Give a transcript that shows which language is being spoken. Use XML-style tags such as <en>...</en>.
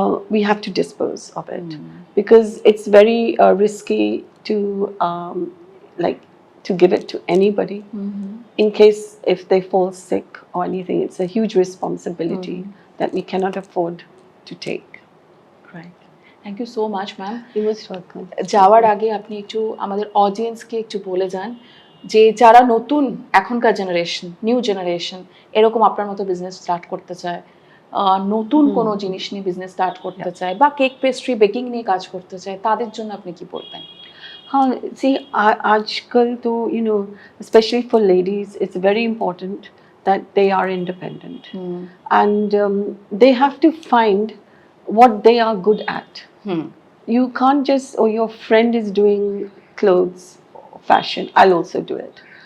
<en>we have to dispose of it because it's very risky to like to give it to anybody in case if they fall sick or anything. It's a huge responsibility that we cannot afford to take. Right, thank you so much ma'am. You're most welcome.</en> <bn>যাওয়ার আগে আপনি একটু আমাদের অডিয়েন্সকে একটু বলে যান যে যারা নতুন এখনকার জেনারেশন, নিউ জেনারেশন এরকম আপনার মতো বিজনেস স্টার্ট করতে চায়, নতুন কোনো জিনিস নিয়ে বিজনেস স্টার্ট করতে চায় বা কেক পেস্ট্রি বেকিং নিয়ে কাজ করতে চায়, তাদের জন্য আপনি কি বলবেন?</bn> <en>हाँ, see,</en> <hi>आजकल तो</hi> <en>especially for ladies, it's very important that they are independent and they have to find what they are good at. You can't just, oh, your friend is doing clothes, fashion, I'll also do it.</en>